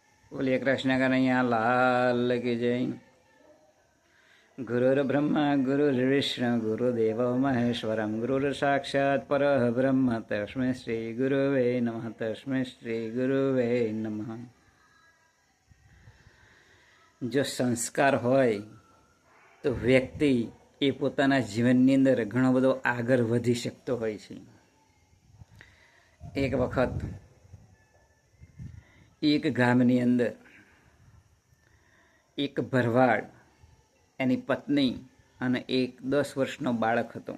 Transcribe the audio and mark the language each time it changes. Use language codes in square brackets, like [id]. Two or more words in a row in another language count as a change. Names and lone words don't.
[hi] बोलिए कृष्ण कन्हैया लाल की जय। [sa] गुरुर् ब्रह्मा गुरुर्विष्णु गुरुदेवो महेश्वरम गुरुर् साक्षात् परः ब्रह्म तस्मै श्री गुरुवे नमः तस्मै श्री गुरुवे नमः। [gu] જો સંસ્કાર હોય તો વ્યક્તિ એ પોતાના જીવનની અંદર ઘણો બધો આગળ વધી શકતો હોય છે। એક વખત એક ગામની અંદર એક ભરવાડ, એની પત્ની અને એક 10 વર્ષનો બાળક હતો।